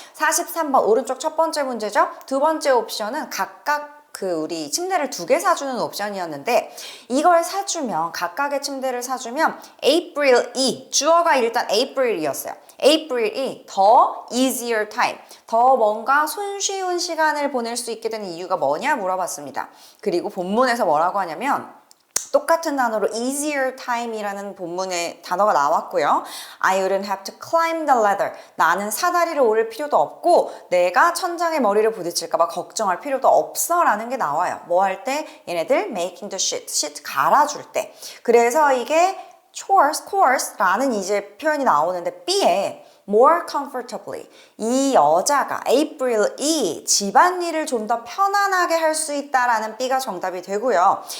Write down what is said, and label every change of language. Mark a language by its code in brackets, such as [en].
[ko] 43번 오른쪽 첫 번째 문제죠. 두 번째 옵션은 각각 우리 침대를 두 개 사주는 옵션이었는데 이걸 사주면, 각각의 침대를 사주면 April E, 주어가 일단 April이었어요. April이 더 easier time, 더 뭔가 손쉬운 시간을 보낼 수 있게 되는 이유가 뭐냐 물어봤습니다. 그리고 본문에서 뭐라고 하냐면 똑같은 단어로 easier time 이라는 본문의 단어가 나왔고요. [en] I wouldn't have to climb the ladder. [ko] 나는 사다리를 오를 필요도 없고 내가 천장에 머리를 부딪힐까 봐 걱정할 필요도 없어 라는 게 나와요. 뭐 할 때? 얘네들 making the sheet 갈아줄 때. 그래서 이게 course라는 이제 표현이 나오는데 B에 more comfortably, 이 여자가 April이 집안일을 좀 더 편안하게 할 수 있다라는 B가 정답이 되고요.